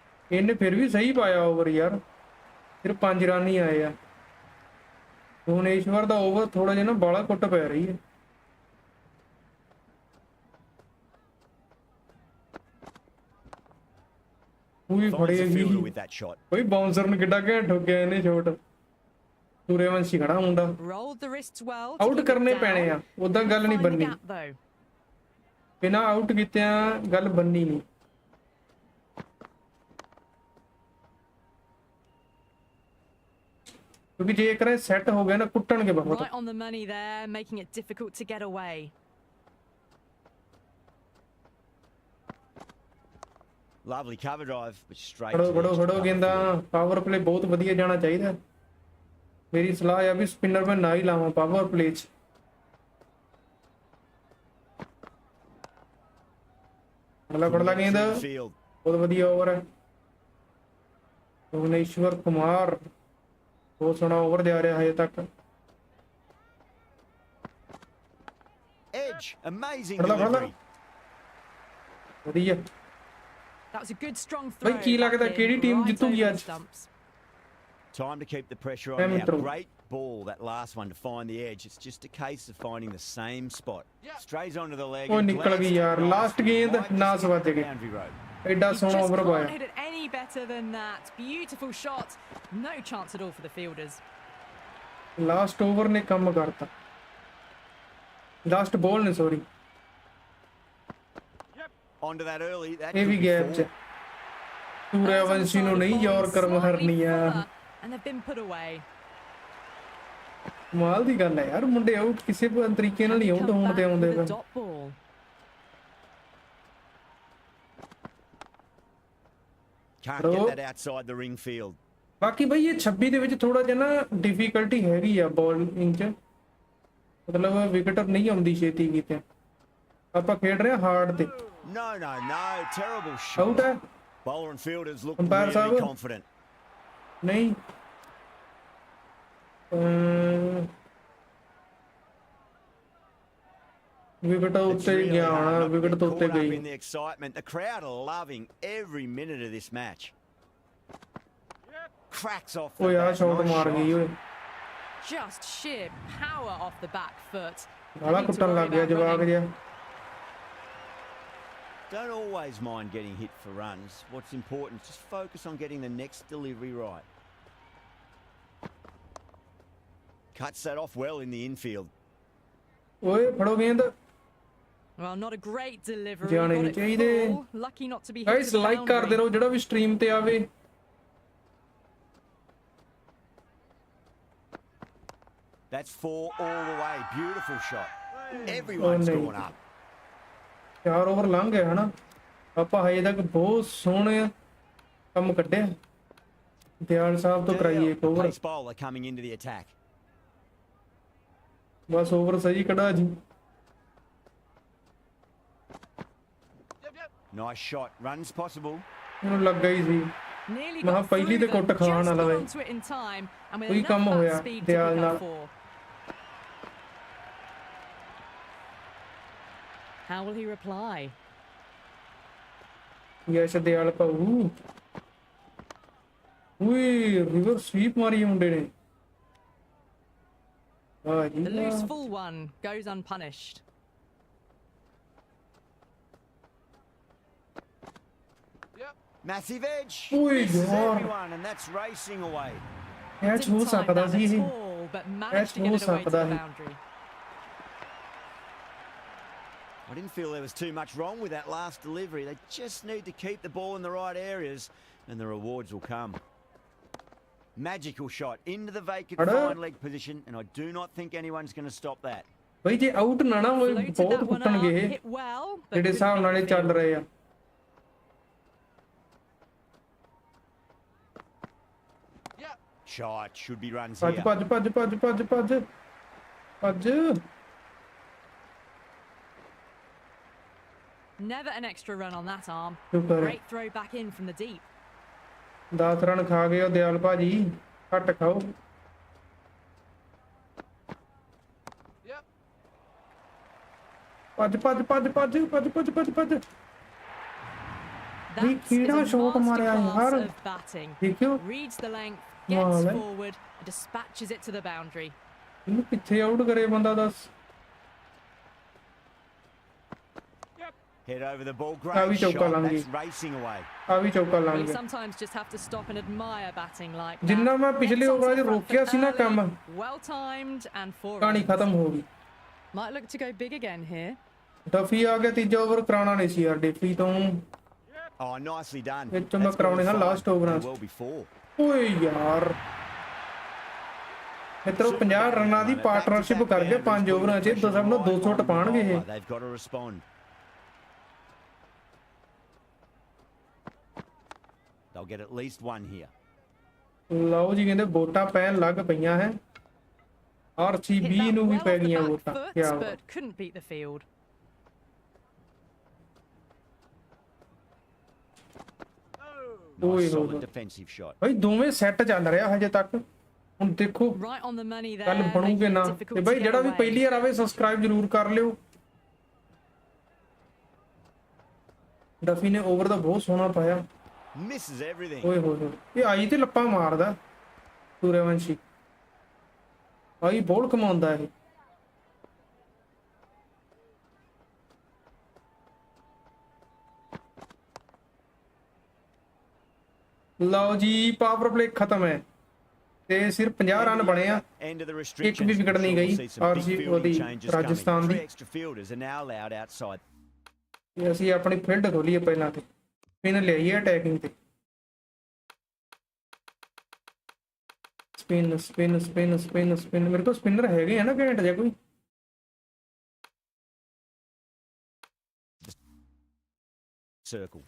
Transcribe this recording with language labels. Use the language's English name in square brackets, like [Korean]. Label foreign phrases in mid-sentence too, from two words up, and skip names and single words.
[Punjabi] ਇਹਨੇ ਫਿਰ ਵੀ ਸਹੀ ਪਾਇਆ ਓਵਰ ਯਾਰ, ਸਿਰਫ 5 ਰਨ ਹੀ ਆਏ ਆ। ਭੁਵਨੇਸ਼ਵਰ ਦਾ ਓਵਰ ਥੋੜਾ ਜਿਹਾ ਨਾ ਬਾਲਾ ਕੁੱਟ ਪੈ ਰਹੀ ਹੈ। ਉਹ ਵੀ [English] Finds the [Punjabi] ਫੜੇਗੀ, [English] fielder with that shot. [Punjabi] ਕੋਈ ਬਾਉਂਸਰ ਨੂੰ ਕਿੱਡਾ ਘੈਂਟ ਠੋਕਿਆ ਇਹਨੇ ਸ਼ਾਟ। ਸੂਰਯਵੰਸ਼ੀ ਖੜਾ ਮੁੰਡਾ, [English] Rolled the wrists well to [Punjabi] ਆਊਟ [English] keep it [Punjabi] ਕਰਨੇ ਪੈਣੇ ਆ, [English] down. [Punjabi] ਉਦਾਂ ਗੱਲ ਨਹੀਂ [English] Find the [Punjabi] ਬੰਨੀ। [English] gap though. [Punjabi] ਬਿਨਾਂ ਆਊਟ ਕੀਤਿਆਂ ਗੱਲ ਬੰਨੀ ਨਹੀਂ। ਕਿਉਂਕਿ ਜੇ ਇੱਕ ਰ ਸੈੱਟ ਹੋ ਗਿਆ ਨਾ, ਕੁੱਟਣਗੇ ਬਹੁਤ। [English] Right on the money there, making it difficult to get away. Lovely cover drive, but straight [Punjabi] ਫੜੋ [English] to the [Punjabi] ਫੜੋ [English] edge [Punjabi] ਫੜੋ [English] to [Punjabi] ਗੇਂਦਾ, [English] power play [Punjabi] ਬਹੁਤ ਵਧੀਆ ਜਾਣਾ ਚਾਹੀਦਾ। ਮੇਰੀ ਸਲਾਹ ਆ ਵੀ ਸਪਿਨਰ ਮੈਂ ਨਾ ਹੀ ਲਾਵਾਂ [English] power play [Punjabi] 'ਚ। ਫੜ ਲਾ ਗੇਂਦ, [English] through the field. [Punjabi] ਬਹੁਤ ਵਧੀਆ ਓਵਰ ਹੈ। ਭੁਵਨੇਸ਼ਵਰ ਕੁਮਾਰ ਬਹੁਤ ਸੋਹਣਾ ਓਵਰ ਜਾ ਰਿਹਾ ਹਜੇ ਤੱਕ। [English] Edge, amazing [Punjabi] ਫੜ ਲਾ [English] delivery. [Punjabi] ਵਧੀਆ। [English] That was a good strong [Punjabi] ਬਈ [English] throw. [Punjabi] ਕੀ ਲੱਗਦਾ [English] back in, [Punjabi] ਕਿਹੜੀ ਟੀਮ [English] right [Punjabi] ਜਿੱਤੂਗੀ [English] over the [Punjabi] ਅੱਜ? [English] stumps. Time to keep the pressure Yeah, on now. [Punjabi] Mitro. [English] Great ball, that last one, to find the edge. It's just a case of finding the same spot. Strays onto the leg. [Punjabi] ਉਹ [English] and [Punjabi] ਨਿਕਲ ਗਈ [English] glanced [Punjabi] ਯਾਰ, [English] across. [Punjabi] ਲਾਸਟ ਗੇਂਦ [English] Might [Punjabi] ਨਾ [English] just hit [Punjabi] ਸਵਾਦ [English] the [Punjabi] ਗਏ। [English] boundary road. [Punjabi] ਐਡਾ [English] You [Punjabi] ਸੋਹਣਾ [English] just [Punjabi] ਓਵਰ [English] can't [Punjabi] ਪਾਇਆ। [English] hit it any better than that. Beautiful shot. No chance at all for the fielders. last over [Punjabi] ਨੇ ਕੰਮ ਕਰਤਾ, [English] last ball [Punjabi] ਨੇ, ਸੌਰੀ। [English] Onto that early. That [Punjabi] ਇਹ [English] could [Punjabi] ਵੀ [English] be [Punjabi] ਗੈਪ 'ਚ। [English] four. [Punjabi] ਸੂਰਯਵੰਸ਼ੀ ਨੂੰ ਨਹੀਂ ਯਾਰਕਰ ਮਾਰਨੀ ਆ। [English] And they've been put away. [Punjabi] ਕਮਾਲ ਦੀ ਗੱਲ ਹੈ ਯਾਰ, ਮੁੰਡੇ ਆਊਟ ਕਿਸੇ ਤਰੀਕੇ ਨਾਲ ਹੀ ਆਊਟ [English] Come [Punjabi] ਹੋਣ ਤੇ [English] back [Punjabi] ਆਉਂਦੇ [English] with a [Punjabi] ਪਏ। [English] dot ball. Can't Bro. get that outside the ring field. [Punjabi] ਬਾਕੀ ਬਈ ਇਹ 26 ਦੇ ਵਿੱਚ ਥੋੜਾ ਜਿਹਾ ਨਾ ਡਿਫਿਕਲਟੀ ਹੈਗੀ ਆ ਬੋਲਿੰਗ 'ਚ, ਮਤਲਬ ਵਿਕਟ ਨਹੀਂ ਆਉਂਦੀ ਛੇਤੀ ਕਿਤੇ। ਆਪਾਂ ਖੇਡ ਰਹੇ ਹਾਂ ਹਾਰਡ ਤੇ। [English] No, no, no. Terrible [Punjabi] ਆਊਟ [English] shot. [Punjabi] ਹੈ [English] Bowler and fielders look [Punjabi] Umpire [English] really [Punjabi] ਸਾਹਿਬ। [English] confident. [Punjabi] ਨਹੀਂ, ਵਿਕਟ [English] It's [Punjabi] ਉੱਤੇ [English] really [Punjabi] ਗਿਆ [English] hard [Punjabi] ਹੋਣਾ, [English] not to [Punjabi] ਵਿਕਟ [English] get [Punjabi] ਤੋਂ ਉੱਤੇ [English] caught up [Punjabi] ਗਈ। [English] in the excitement. The crowd are loving every minute of this match. Cracks off the [Punjabi] ਓਏ ਆ [English] bat. [Punjabi] ਸ਼ਾਟ [English] Nice [Punjabi] ਮਾਰ [English] shot. [Punjabi] ਗਈ ਓਏ, [English] Just sheer power off the back foot. [Punjabi] ਗਾਲਾਂ [English] Nothing to [Punjabi] ਕੁੱਟਣ [English] worry [Punjabi] ਲੱਗ ਗਿਆ [English] about [Punjabi] ਜਵਾਕ [English] running. [Punjabi] ਜਿਹਾ। [English] Don't always mind getting hit for runs. What's important is just focus on getting the next delivery right. Cuts that off well in the infield. [Punjabi] ਓਏ ਫੜੋ ਗੇਂਦ। [English] Well, not a great delivery. [Punjabi] ਜਾਣੇ [English] Got [Punjabi] ਨਹੀਂ [English] it [Punjabi] ਚਾਹੀਦੇ। [English] full. Lucky not to be hit [Punjabi] ਗਾਇਸ [English] to the [Punjabi] ਲਾਈਕ ਕਰਦੇ [English] boundary. [Punjabi] ਰਹੋ ਜਿਹੜਾ ਵੀ ਸਟ੍ਰੀਮ ਤੇ ਆਵੇ। [English] That's four all the way. Beautiful shot. Everyone's no. gone up. [Punjabi] 4 ਓਵਰ ਲੰਘ ਗਿਆ ਹਨਾ, ਆਪਾਂ ਹਜੇ ਤੱਕ ਬਹੁਤ ਸੋਹਣੇ ਕੰਮ ਕੱਢਿਆ। ਦਿਆਲ ਸਾਹਿਬ ਤੋਂ ਕਰਾਈਏ ਇੱਕ ਓਵਰ, [English] Pace bowler coming into the attack. [Punjabi] ਬਸ ਓਵਰ ਸਹੀ ਕਢਾ ਜੀ। [English] Nice shot. Runs possible. [Punjabi] ਮੈਨੂੰ ਲੱਗਾ ਹੀ ਸੀ [English] Nearly [Punjabi] ਮੈਂ [English] got [Punjabi] ਪਹਿਲੀ ਤੇ [English] through [Punjabi] ਕੁੱਟ [English] them. [Punjabi] ਖਾਣ [English] Just [Punjabi] ਵਾਲਾ [English] got [Punjabi] ਵੇ। [English] onto it in time, and with [Punjabi] ਕੋਈ [English] enough [Punjabi] ਕੰਮ [English] bat [Punjabi] ਹੋਇਆ [English] speed to [Punjabi] ਦਿਆਲ [English] pick [Punjabi] ਨਾਲ। [English] up 4. How will he reply? [Punjabi] ਯਸ਼ ਦਿਆਲ ਭਾਊ, ਓਏ [English] reverse sweep [Punjabi] ਮਾਰੀ ਮੁੰਡੇ ਨੇ। ਵਾਹ ਜੀ [English] The loose [Punjabi] ਵਾਹ। [English] full one goes unpunished. Massive edge. [Punjabi] Oi, [English] Misses [Punjabi] yaar. [English] everyone, and that's racing away. [Punjabi] ਕੈਚ ਹੋ [English] Didn't time [Punjabi] ਸਕਦਾ [English] that [Punjabi] ਸੀ [English] at [Punjabi] ਇਹ। [English] all, but managed to [Punjabi] ਹੋ [English] get it away to [Punjabi] ਸਕਦਾ [English] the [Punjabi] ਸੀ। [English] boundary. I didn't feel there was too much wrong with that last delivery. They just need to keep the ball in the right areas, and the rewards will come. Magical shot into the vacant Hello? fine leg position, and I do not think anyone's going to stop that. [Punjabi] ਬਈ ਜੇ ਆਊਟ ਨਾ ਨਾ ਹੋਏ [English] Floated [Punjabi] ਬਹੁਤ [English] that one up, [Punjabi] ਕੁੱਟਣਗੇ ਇਹ, [English] hit well, but [Punjabi] ਜਿਹੜੇ [English] couldn't [Punjabi] ਹਿਸਾਬ [English] make [Punjabi] ਨਾਲ ਇਹ [English] the [Punjabi] ਚੱਲ [English] field. [Punjabi] ਰਹੇ ਆ। [English] Shot should be runs [Punjabi] ਭੱਜ [English] here. [Punjabi] ਭੱਜ ਭੱਜ ਭੱਜ ਭੱਜ ਭੱਜ ਭੱਜ। [English] Never an extra run on that arm. [Punjabi] ਸ਼ੁਕਰ ਹੈ। [English] Great throw back in from the deep. [Punjabi] 10 ਰਨ ਖਾ ਗਏ ਉਹ ਦਿਆਲ ਭਾਜੀ, ਘੱਟ ਖਾਓ। ਭੱਜ ਭੱਜ ਭੱਜ ਭੱਜ ਭੱਜ ਭੱਜ ਭੱਜ ਭੱਜ। ਵੀ [English] That is [Punjabi] ਕਿਹੜਾ [English] a [Punjabi] ਸ਼ਾਟ ਮਾਰਿਆ [English] masterclass [Punjabi] ਯਾਰ [English] of batting. [Punjabi] ਦੇਖਿਓ [English] Reads the length, [Punjabi] ਕਮਾਲ [English] gets [Punjabi] ਹੈ [English] forward, and dispatches it to the boundary. [Punjabi] ਇਹਨੂੰ ਪਿੱਛੇ ਆਊਟ ਕਰੇ ਬੰਦਾ ਦੱਸ [English] Head over the ball, [Punjabi] ਆ ਵੀ [English] great [Punjabi] ਚੌਕਾ [English] shot. [Punjabi] ਲੰਘ [English] That's [Punjabi] ਗਈ [English] racing away. [Punjabi] ਆ ਵੀ ਚੌਕਾ ਲੰਘ [English] You [Punjabi] ਗਿਆ [English] sometimes just have to stop and admire batting like that. [Punjabi] ਜਿੰਨਾ ਮੈਂ ਪਿਛਲੇ [English] Gets onto [Punjabi] ਓਵਰਾਂ 'ਚ [English] the front [Punjabi] ਰੋਕਿਆ [English] foot [Punjabi] ਸੀ ਨਾ [English] early, [Punjabi] ਕੰਮ [English] well timed and four [Punjabi] ਕਹਾਣੀ [English] runs. [Punjabi] ਖਤਮ ਹੋ ਗਈ [English] Might look to go big again here. [Punjabi] ਡਫੀ ਆ ਗਿਆ ਤੀਜਾ ਓਵਰ ਕਰਾਉਣਾ ਨਹੀਂ ਸੀ ਯਾਰ ਡੇਫੀ ਤੋਂ [English] Oh, nicely done. [Punjabi] ਇਹ 'ਚੋਂ ਮੈਂ [English] That's [Punjabi] ਕਰਾਉਣੇ [English] gone [Punjabi] ਹਨ [English] fine last overs and [Punjabi] 'ਚ [English] well before. [Punjabi] ਓਏ ਯਾਰ ਮਿੱਤਰੋ 50 ਰਨਾਂ ਦੀ ਪਾਰਟਨਰਸ਼ਿਪ ਕਰ ਗਏ 5 ਓਵਰਾਂ 'ਚ ਤਾਂ ਸਭ ਨੂੰ 200 ਟਪਾਣਗੇ ਇਹ [English] They've got to respond. They'll get at least one here. [Punjabi] ਲਓ ਜੀ ਕਹਿੰਦੇ ਵੋਟਾਂ ਪੈਣ ਲੱਗ ਪਈਆਂ ਹੈ [English] Hit [Punjabi] RCB [English] that [Punjabi] ਨੂੰ ਵੀ [English] well [Punjabi] ਪੈ [English] off the [Punjabi] ਗਈਆਂ [English] back [Punjabi] ਵੋਟਾਂ [English] foot, [Punjabi] ਕੀ ਬਾਤ [English] but couldn't beat the field. [Punjabi] ਓਏ [English] Nice [Punjabi] ਹੋਏ [English] solid [Punjabi] ਹੋਏ [English] defensive shot. [Punjabi] ਭਾਈ ਦੋਵੇਂ ਸੈੱਟ ਚੱਲ ਰਿਹਾ ਹਜੇ ਤੱਕ ਹੁਣ ਦੇਖੋ [English] Right on the money there. [Punjabi] ਕੱਲ ਬਣੂਗੇ [English] making it [Punjabi] ਨਾ [English] difficult [Punjabi] ਤੇ [English] to [Punjabi] ਭਾਈ [English] get [Punjabi] ਜਿਹੜਾ ਵੀ [English] away. [Punjabi] ਪਹਿਲੀ ਵਾਰ ਆਵੇ ਸਬਸਕ੍ਰਾਈਬ ਜ਼ਰੂਰ ਕਰ ਲਿਓ ਡਫੀ ਨੇ ਓਵਰ ਦਾ ਬਹੁਤ ਸੋਹਣਾ ਪਾਇਆ [English] Misses everything. [Punjabi] ਓਏ ਹੋਏ ਹੋਏ ਇਹ ਆਈ ਤੇ ਲੱਪਾ ਮਾਰਦਾ ਸੂਰਯਵੰਸ਼ੀ ਆਈ ਬੋਲ ਕਮਾਉਂਦਾ ਇਹ ਲਓ ਜੀ [English] power play [Punjabi] ਖਤਮ ਹੈ ਤੇ ਸਿਰਫ 50 ਰਨ ਬਣੇ ਆ [English] End of the [Punjabi] ਇੱਕ ਵੀ [English] restrictions. [Punjabi] ਵਿਕਟ ਨਹੀਂ ਗਈ [English] We'll see some big [Punjabi] RCB [English] fielding [Punjabi] ਉਹਦੀ [English] changes [Punjabi] ਰਾਜਸਥਾਨ [English] coming. [Punjabi] ਦੀ [English] 3 extra fielders are now allowed outside. [Punjabi] ਤੇ ਅਸੀਂ ਆਪਣੀ ਫੀਲਡ ਖੋਲੀਏ ਪਹਿਲਾਂ ਤੇ ਸਪਿਨ ਲਿਆਈਏ ਅਟੈਕਿੰਗ ਤੇ [English] spin spin spin spin spin [Punjabi] ਮੇਰੇ ਕੋਲ ਸਪਿਨਰ ਹੈਗੇ ਆ ਨਾ ਘੈਂਟ ਜਿਹਾ ਕੋਈ [English] Circle.